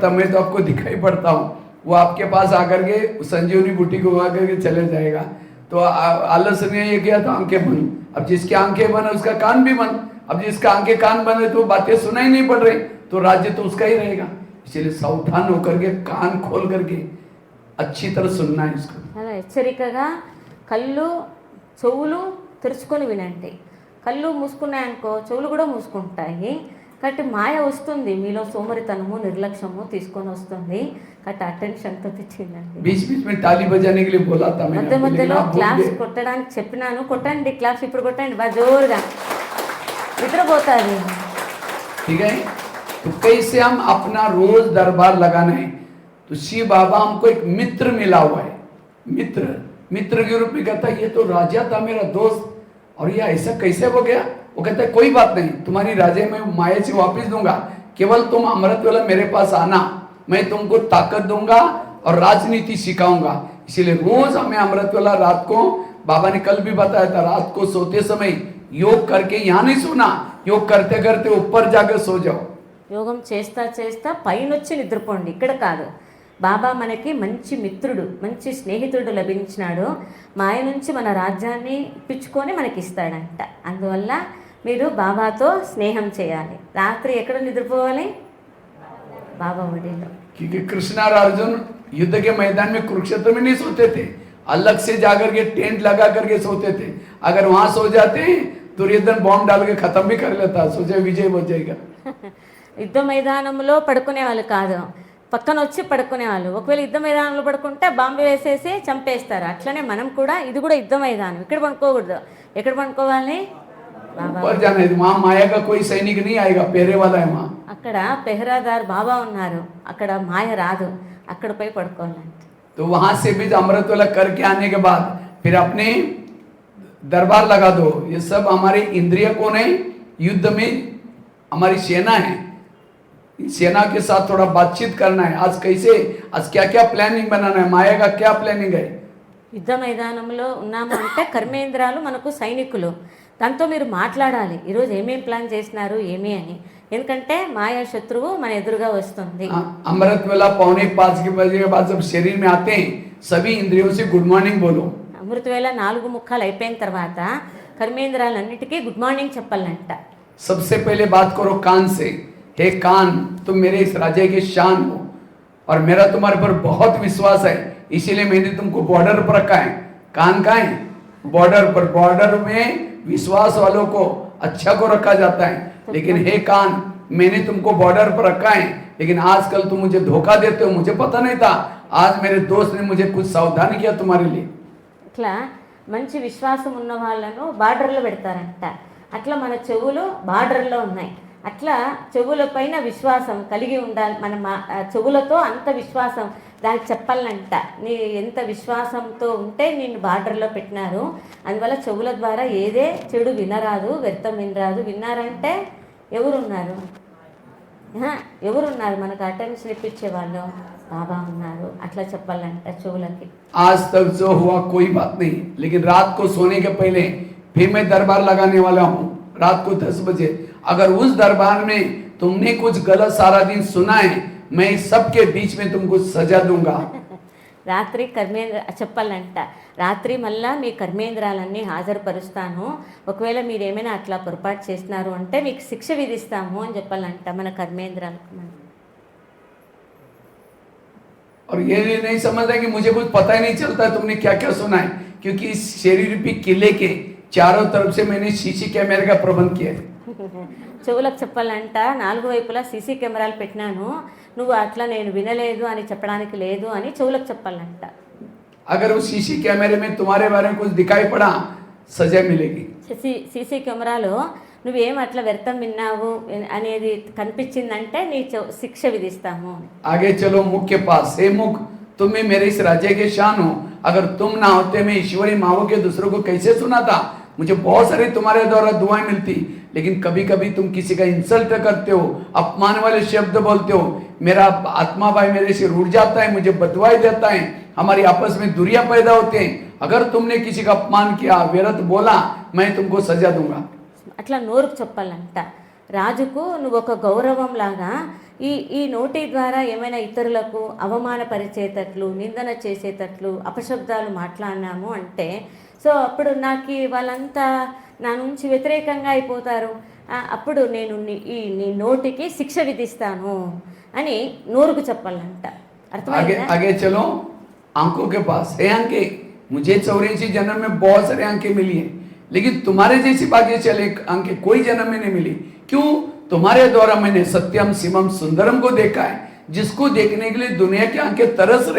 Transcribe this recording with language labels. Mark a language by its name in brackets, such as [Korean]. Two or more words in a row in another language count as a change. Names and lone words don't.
[Hindi] मैं तो आपको दिखाई पड़ता हूँ. वो आपके पास आकर के संजीवनी बूटी को आकर के चले जाएगा. तो आलस ने ये किया तो आंखें बन. अब जिसकी आंखें बने उसका कान भी बन. अब जिसका आंखें कान बने तो बातें सुनाई नहीं पड़ रही, तो राज्य तो उसका ही रहेगा. इसलिए सावधान होकर के कान खोल करके अच्छी तरह सुनना है इसको. [Telugu] అలా హెచ్చరికగా కళ్ళు చెవులు తెరుచుకొని వినండి. కళ్ళు మూసుకున్నాయనుకో చెవులు కూడా మూసుకుంటాయి. కాబట్టి మాయ వస్తుంది, మీలో సోమరితనము, నిర్లక్ష్యము తీసుకొని వస్తుంది. కాబట్టి అటెన్షన్తో తెచ్చిందండి. [Hindi] बीच बीच में ताली बजाने के लिए बोला था मैंने. [Telugu] మధ్యలో క్లాస్ కొట్టడానికి చెప్పినాను. కొట్టండి క్లాస్ ఇప్పుడు కొట్టండి బాగా జోరుగా, నిద్రపోతుంది. [Hindi] ठीक है. तो कैसे हम अपना रोज दरबार लगाना है? तो शिव बाबा हमको एक मित्र मिला हुआ है. मित्र के रूप में कहता है ये तो राजा था मेरा दोस्त, और ये ऐसा कैसे हो गया? वो कहता है कोई बात नहीं, तुम्हारी राजे मैं माया से वापस दूंगा, केवल तुम अमृत वाला मेरे पास आना, मैं तुमको ताकत दूंगा और राजनीति सिखाऊंगा. इसीलिए रोज हमें अमृत वाला रात को, बाबा ने कल भी बताया था, रात को सोते समय योग करके, यहाँ नहीं सोना, योग करते करते ऊपर जाकर सो जाओ. [Telugu] యోగం చేస్తా పైనొచ్చి నిద్రపోండి, ఇక్కడ కాదు. బాబా మనకి మంచి మిత్రుడు, మంచి స్నేహితుడు లభించినాడు. మాయ నుంచి మన రాజ్యాన్ని ఇప్పించుకొని మనకి ఇస్తాడంట. అందువల్ల మీరు బాబాతో స్నేహం చేయాలి. రాత్రి ఎక్కడ నిద్రపోవాలి? బాబా ఒడిలో. [Hindi] क्योंकि कृष्ण और अर्जुन युद्ध के मैदान में कुरुक्षेत्र में नहीं सोते थे, अलग से जाकर के टेंट लगा करके सोते थे. अगर वहां सो जाते दुर्योधन बॉम्ब डाल के खत्म भी कर लेता, सोचे विजय हो जाएगा. [Telugu] యుద్ధ మైదానంలో పడుకునే వాళ్ళు కాదు, పక్కన వచ్చి పడుకునేవాళ్ళు. ఒకవేళ యుద్ధ మైదానంలో పడుకుంటే బాంబు వేసేసి చంపేస్తారు. అట్లనే మనం కూడా, ఇది కూడా యుద్ధ మైదానం, ఇక్కడ పడుకోకూడదు. ఎక్కడ పడుకోవాలి? [Hindi] ऊपर जाना है. वहाँ माया का कोई सैनिक नहीं आएगा, पहरे वाला है वहाँ. [Telugu] అక్కడ పెహరాదార్ బాబా ఉన్నారు, అక్కడ మాయ రాదు, అక్కడ పోయి పడుకోవాలంట. [Hindi] तो वहां से भी अमृत वाला करके आने के बाद फिर अपने दरबार लगा दो. ये सब हमारे इंद्रिय कौन है? युद्ध में हमारी सेना है. सेना के साथ थोड़ा बातचीत करना है. आज कैसे, आज क्या क्या प्लानिंग बनाना है, माया का क्या प्लानिंग है? [Telugu] యుద్ధ మైదానంలో ఉన్నాము అంటే కర్మేంద్రాలు మనకు సైనికులు. దాంతో మీరు మాట్లాడాలి, ఈరోజు ఏమేం ప్లాన్ చేసినారు ఏమి అని. ఎందుకంటే మాయా శత్రువు మన ఎదురుగా వస్తుంది. [Hindi] अमृत वेला 4:45 के बजे के बाद जब शरीर में आते हैं सभी इंद्रियों से [English] good morning [Hindi] बोलो. [Telugu] అమృత వేళ 4:45 అయిపోయిన తర్వాత కర్మేంద్రాలన్నిటికీ [English] good morning [Telugu] చెప్పాలంట. [Hindi] सबसे पहले बात करो कान से. हे कान, तुम मेरे इस राज्य के शान हो और मेरा तुम्हारे पर बहुत विश्वास है. इसीलिए मैंने तुमको बॉर्डर पर रखा है। कान कहाँ है? बॉर्डर पर। बॉर्डर में विश्वास वालों को अच्छा को रखा जाता है, लेकिन हे कान, मैंने तुमको बॉर्डर पर रखा है, लेकिन आजकल तुम मुझे धोखा देते हो। मुझे पता नहीं था, आज मेरे दोस्त ने मुझे कुछ सावधान किया तुम्हारे लिए। [Telugu] ఇట్లా మంచి విశ్వాసం ఉన్న వాళ్ళను బార్డర్లో పెడతారంట. అట్లా మన చెవులు బార్డర్లో ఉన్నాయి. అట్లా చెవుల పైన విశ్వాసం కలిగి ఉండాలి. మన చెవులతో అంత విశ్వాసం దానికి చెప్పాలంట. నీ ఎంత విశ్వాసంతో ఉంటే నిన్ను బార్డర్లో పెట్టినారు. అందువల్ల చెవుల ద్వారా ఏదే చెడు వినరాదు, వ్యర్థం వినరాదు. విన్నారంటే ఎవరున్నారు? ఎవరున్నారు మనకు అటెన్షన్ ఇప్పించే వాళ్ళు? బాబా ఉన్నారు. అట్లా చెప్పాలంట చెవులకి. [Hindi] आज तक जो हुआ कोई बात नहीं, लेकिन रात को सोने के पहले फिर मैं दरबार लगाने वाला हूँ रात को 10 बजे। अगर उस दरबार में तुमने कुछ गलत सारा दिन सुना है, मैं सबके बीच में तुमको सजा दूंगा। [Telugu] రాత్రి చెప్పాలంట. రాత్రి మళ్ళా మీ కర్మేంద్రాలన్నీ హాజరుపరుస్తాను. ఒకవేళ మీరు ఏమైనా అట్లా పొరపాటు చేస్తున్నారు అంటే మీకు శిక్ష విధిస్తాము అని చెప్పాలంట మన కర్మేంద్రాలకు. [Hindi] और ये नहीं समझता कि मुझे कुछ पता ही नहीं चलता तुमने क्या क्या सुना है, क्योंकि इस शरीर रूपी किले के चारों तरफ से मैंने [English] CC camera [Hindi] का प्रबंध किया है। [Telugu] చెవులకు చెప్పాలంట, 4 వైపులా సీసీ కెమెరాలు పెట్టినాను, నువ్వు అట్లా నేను వినలేదు అని చెప్పడానికి లేదు అని చెవులకు చెప్పాలంట. [Hindi] अगर उस [English] CC camera [Hindi] में तुम्हारे बारे में कुछ दिखाई पड़ा, सजा मिलेगी। [Telugu] సీసీ కెమెరాలో నువ్వేం అట్లా వ్యర్థం విన్నావు అనేది కనిపించిందంటే నీ శిక్ష విధిస్తాము. [Hindi] आगे चलो मुख के पास। हे मुख, तुम ही मेरे इस राज्य के शान हो। अगर तुम ना होते मैं ईश्वरी माओ के दूसरों को कैसे सुनाता? मुझे बहुत सारी तुम्हारे द्वारा दुआएं मिलती, लेकिन कभी कभी तुम किसी का इंसल्ट करते हो, अपमान वाले शब्द बोलते हो, मेरा आत्मा भाई मेरे से रूठ जाता है, मुझे बदवाई देता है, हमारी आपस में दूरियां पैदा होते हैं। अगर तुमने किसी का अपमान किया, व्यर्थ बोला, मैं तुमको सजा दूंगा। [Telugu] అట్లా నోరుకు చెప్పాలంట. రాజుకు నువ్వు ఒక గౌరవం లాగా ఈ నోటి ద్వారా ఏమైనా ఇతరులకు అవమానపరిచేటట్లు, నిందన చేసేటట్లు అపశబ్దాలు మాట్లాడినాము అంటే సో అప్పుడు నాకు వాళ్ళంతా నా నుంచి వ్యతిరేకంగా అయిపోతారు. అప్పుడు నేను నీ నోటికి శిక్ష విధిస్తాను అని నోరుకు చెప్పాలంట. అర్థమైందా? [Hindi] आगे चलो आंखों के पास। हे आंखें, मुझे 84 जन्म में बहुत सारे आंखें मिली है, लेकिन तुम्हारे जैसी भाग्यशाली आंखें कोई जन्म में नहीं मिली। क्यों? तुम्हारे द्वारा मैंने सत्यम शिवम सुंदरम को देखा है, जिसको देखने के लिए दुनिया की आंखें तरस रहे।